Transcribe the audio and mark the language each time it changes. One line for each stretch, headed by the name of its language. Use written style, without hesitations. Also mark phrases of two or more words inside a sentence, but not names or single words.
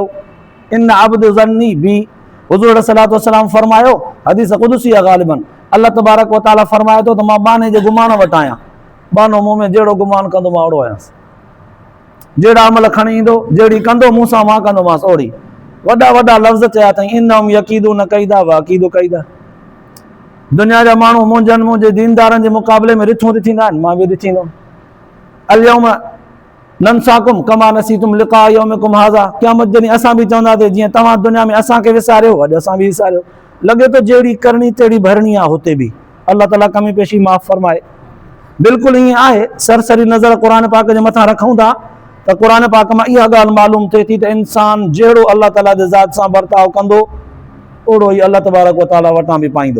Arabic: إن عبد ظني بي,
Sindhi: हुज़ूर
Arabic: صلاة وسلام
Sindhi: फ़रमायो, हदीस क़ुदसी आहे ग़ालिबन,
Arabic: الله تبارك وتعالى
Sindhi: फ़रमाए थो त मां बाने जे गुमान वटि आहियां। बानो मूं में जहिड़ो गुमान कंदो मां ओड़ो आहियांसि। जहिड़ा अमल खणी ईंदो, जहिड़ी कंदो मूं सां मां कंदोमांसि ओड़ी। वॾा वॾा लफ़्ज़ चया अथई,
Arabic: إنهم يكيدون كيدا وأكيد كيدا.
Sindhi: दुनिया जा माण्हू मुंहिंजे दीनदारनि जे मुक़ाबले में रिथूं रिथींदा आहिनि, मां बि रिथींदुमि।
Arabic: اليوم ننساكم كما نسيتم لقاء يومكم هذا,
Sindhi: क़यामत जॾहिं असां बि चवंदासीं जीअं तव्हां दुनिया में असांखे विसारियो, अॼु असां बि विसारियो। लॻे थो जहिड़ी करणी तहिड़ी भरणी आहे हुते बि। अल्लाह ताला कमी पेशी माफ़ फ़रमाए। बिल्कुलु ईअं आहे। सरसरी नज़र क़ुरान पाक जे मथां रखूं था त क़ुरान पाक मां इहा ॻाल्हि मालूम थिए थी त इंसानु जहिड़ो अल्लाह ताला जे ज़ात सां बर्ताव कंदो, ओड़ो ई
Arabic: الله تبارك وتعالى
Sindhi: वटां बि पाईंदो।